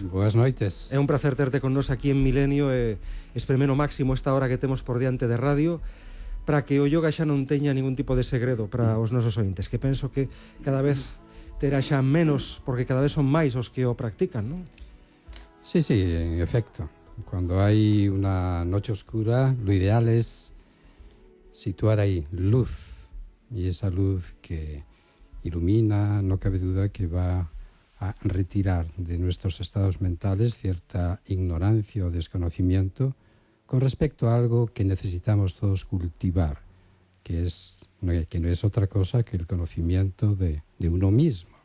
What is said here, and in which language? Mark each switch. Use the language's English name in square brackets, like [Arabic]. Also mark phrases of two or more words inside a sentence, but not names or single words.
[Galician] Boas noites. É un placer terte con nos aquí en Milenio e espremeno máximo esta hora que temos por diante de radio para que o yoga xa non teña ningún tipo de segredo para os nosos ointes, que penso que cada vez terá xa menos, porque cada vez son máis os que o practican, non? [Spanish] Sí, en efecto. Cuando hay una noche oscura, lo ideal es situar ahí luz, y esa luz que ilumina, no cabe duda que va a retirar de nuestros estados mentales cierta ignorancia o desconocimiento con respecto a algo que necesitamos todos cultivar, que no es otra cosa que el conocimiento de uno mismo.